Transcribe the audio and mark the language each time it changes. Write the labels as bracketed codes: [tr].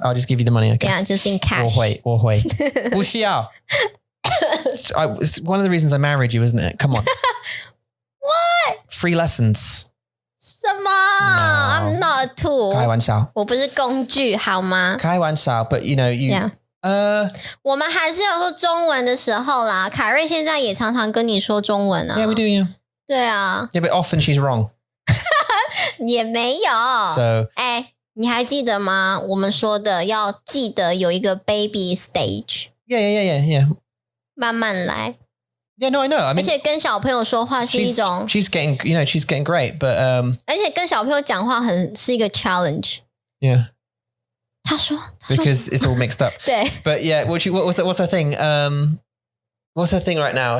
[en] I'll just give you the money. Okay. Yeah, just in cash. [zh] 我会。不需要。 [en] It's one of the reasons I married you, isn't it? Come on. What? Free lessons. [zh] 什么 [en] No, I'm not a tool. [zh] 开玩笑。我不是工具，好吗？开玩笑 [en] but you Yeah. [zh] 我们还是有说中文的时候啦。凯瑞现在也常常跟你说中文啊。 [en] Yeah, we do, yeah. [zh] 对啊。 [en] Yeah, but often she's wrong. [zh] 也没有。 [en] So, [zh] 你还记得吗？我们说的要记得有一个 [en] baby stage. Yeah. [zh] 慢慢来。 [en] Yeah, no, I know. I mean, [zh] 而且跟小朋友说话是一种 [en] she's getting, she's getting great, but [zh] 而且跟小朋友讲话是一个 challenge. [en] Yeah. [zh] 他说 [en] because it's all mixed up. [zh] 对 [en] But yeah, what's her thing? What's her thing right now?